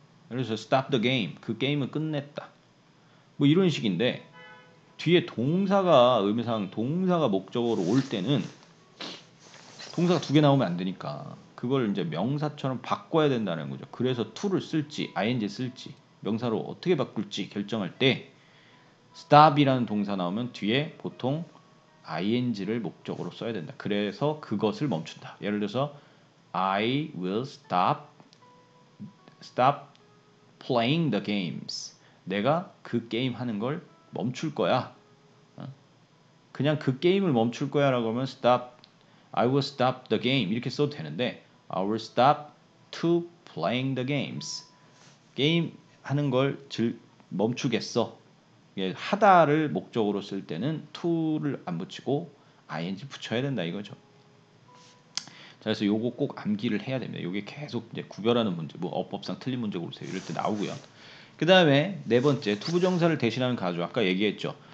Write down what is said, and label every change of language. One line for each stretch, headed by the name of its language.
Korean: 그래서 stop the game, 그 게임을 끝냈다. 뭐 이런 식인데 뒤에 동사가 의미상 동사가 목적어로 올 때는 동사가 두 개 나오면 안 되니까 그걸 이제 명사처럼 바꿔야 된다는 거죠. 그래서 to를 쓸지 ing 쓸지 명사로 어떻게 바꿀지 결정할 때 stop이라는 동사 나오면 뒤에 보통 ing를 목적으로 써야 된다. 그래서 그것을 멈춘다.
English: 예를 들어서 I will stop playing the games.
Korean: 내가 그 게임 하는 걸 멈출 거야. 그냥 그 게임을 멈출 거야 라고 하면 I will stop the game 이렇게 써도 되는데
English: I will stop to playing the games.
Korean: 게임 하는 걸 멈추겠어. 하다를 목적으로 쓸 때는 to를 안 붙이고 ing 붙여야 된다 이거죠. 자, 그래서 요거 꼭 암기를 해야 됩니다. 요게 계속 이제 구별하는 문제, 뭐 어법상 틀린 문제 고르세요 이럴 때 나오고요. 그 다음에 네 번째 투부정사를 대신하는 가주. 아까 얘기했죠.